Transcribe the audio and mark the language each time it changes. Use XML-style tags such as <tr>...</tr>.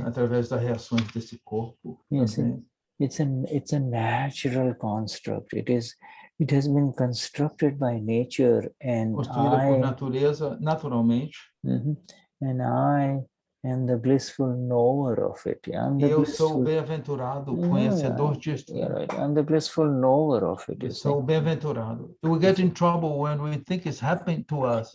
<pt>Através das reações desse corpo.</pt> <en>You see? It's a natural construct. It has been constructed by nature, and</en> <pt>Construída por natureza, naturalmente.</pt> <en>And I am the blissful knower of it.</en> <pt>E eu sou o bem-aventurado conhecedor disto.</pt> <en>Right. I'm the blissful knower of it.</en> <pt>Eu sou o bem-aventurado.</pt> <en>We get in trouble when we think it's happening to us.</en>